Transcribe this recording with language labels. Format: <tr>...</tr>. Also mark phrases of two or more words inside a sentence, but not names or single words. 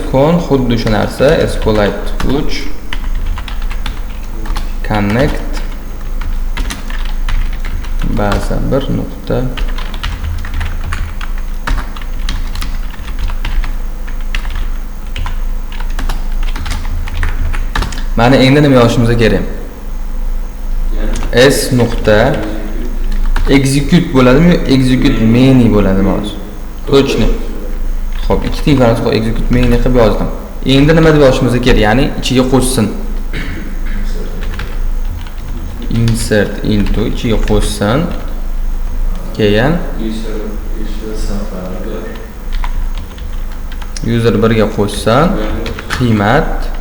<uz>Xuddi shu narsa SQLite 3 connect baza 1 nuqta mana endi nima yozishimiz kerak? S nuqta execute bo'ladimi yo</uz> <en>execute many</en> <uz>bo'ladimi hozir? Точно. Xo'p, ikkita informatsiya qo'yib</uz> <en>execute many</en> <uz>qilib yozdim. Endi nima deb yozishimiz kerak? Ya'ni ichiga qo'shsin.</uz> <en>Insert into</en> <uz>ichiga qo'shsin. Keyin user 1 ga qo'shsin. qiymat</uz>